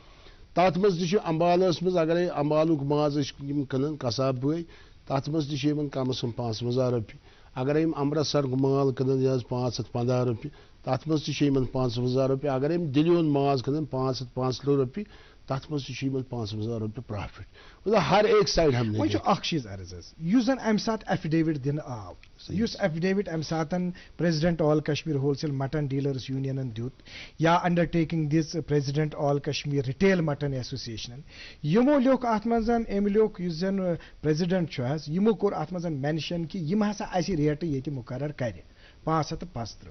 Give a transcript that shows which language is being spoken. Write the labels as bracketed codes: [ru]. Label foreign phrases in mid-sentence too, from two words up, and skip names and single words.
[ks] تتھ منٛز تہِ چھُ امبالس منٛز اگرے امبالُک ماز ٲسۍ یِم کٕنان قصاب بٲے, تتھ منٛز تہِ چھِ یِمن کم از کم 55 رۄپیہِ. اگرے یِم امرتسر مال کٕنان یہِ حظ 515 رۄپیہِ, تتھ منٛز تہِ چھِ یِمن 55 رۄپیہِ. اگرے یِم دِلہِ ہُنٛد ماز کٕنان 505 رۄپیہِ, تتھ منٛز تہِ چھِ یِمن 55 رۄپیہِ پرافٹ. [ur] مطلب ہر ایک سایڈ ہم نے. [ks] وۄنۍ چھُ اکھ چیٖز عرض حظ, یُس زن امہِ ساتہٕ ایفیڈیوِٹ دِنہٕ آو, یُس ایفیڈیوِٹ امہِ ساتہٕ پریزیڈنٹ آل کشمیر [en] wholesale [ks] مٹن ڈیلرز یونینن دیُت, یا انڈرٹیکنگ دِژ پریزیڈنٹ آل کشمیر رِٹیل مٹن ایسوسیشنن, یِمو لیوٚکھ اتھ منٛز, أمۍ لیوٚکھ یُس زن پریزیڈنٹ چھُ حظ, یِمو کوٚر اتھ منٛز مینشن کہِ یِم ہسا اَسہِ ریٹہٕ ییٚتہِ مُقرر کرِ 575.